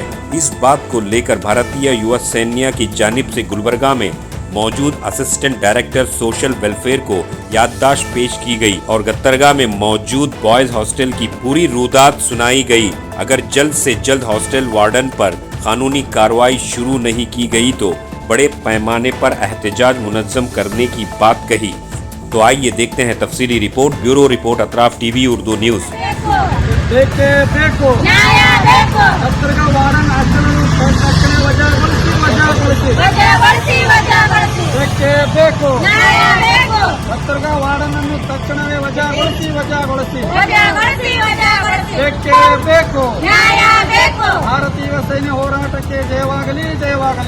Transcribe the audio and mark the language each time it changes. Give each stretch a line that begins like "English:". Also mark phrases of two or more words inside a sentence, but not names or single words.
Urdu: اس بات کو لے کر بھارتیہ یووا سینیہ کی جانب سے گلبرگہ میں موجود
English: Assistant Director Social Welfare
Urdu: کو یادداشت پیش کی گئی اور گترگا میں موجود
English: boys hostel
Urdu: کی پوری روداد سنائی گئی. اگر جلد سے جلد
English: hostel warden
Urdu: پر قانونی کارروائی شروع نہیں کی گئی تو بڑے پیمانے پر احتجاج منظم کرنے کی بات کہی. تو آئیے دیکھتے ہیں تفصیلی رپورٹ.
English: bureau report
Urdu: अतराफ टीवी उर्दू न्यूज़।
Kannada: ಗತ್ತರ್ಗಾ ವಾರ್ಡನ್ ಅನ್ನು ತಕ್ಷಣವೇ ವಜಾಗೊಳಿಸಿ ಬೇಕು ಭಾರತೀಯ ಸೈನ್ಯ ಹೋರಾಟಕ್ಕೆ ಜಯವಾಗಲಿ ಜಯವಾಗಲಿ.